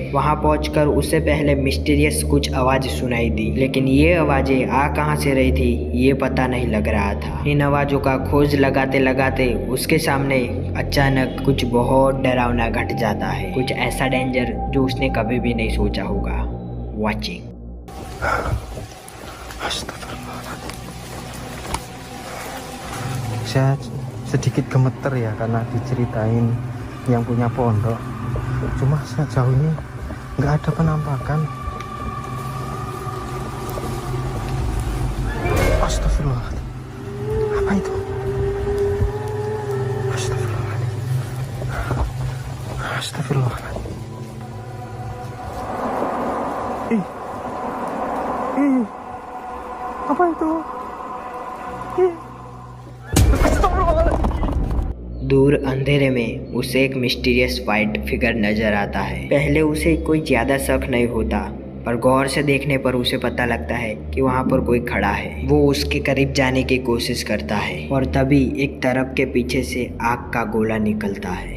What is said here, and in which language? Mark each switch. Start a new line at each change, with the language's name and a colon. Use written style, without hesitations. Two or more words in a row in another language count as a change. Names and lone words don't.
Hindi: वहाँ पहुंचकर उसे पहले मिस्टीरियस कुछ आवाज सुनाई दी, लेकिन ये आवाजें आ कहाँ से रही थी ये पता नहीं लग रहा था। इन आवाजों का खोज लगाते लगाते उसके सामने अचानक कुछ बहुत डरावना घट जाता है, कुछ ऐसा डेंजर जो उसने कभी भी नहीं सोचा होगा। वॉचिंग।
Indonesian: Astagfirullahaladzim. Saya sedikit gemeter ya karena diceritain yang punya pondok. Cuma sejauh ini nggak ada penampakan.
Arabic: أستغفر الله العظيم.
Indonesian: Apa itu?
Arabic: أستغفر الله العظيم. أستغفر الله العظيم.
Indonesian: Apa itu?
Hindi: दूर अंधेरे में उसे एक
English: mysterious white figure
Hindi: नजर आता है। पहले उसे कोई ज्यादा शक नहीं होता, पर गौर से देखने पर उसे पता लगता है कि वहाँ पर कोई खड़ा है। वो उसके करीब जाने की कोशिश करता है और तभी एक तरफ के पीछे से आग का गोला निकलता है।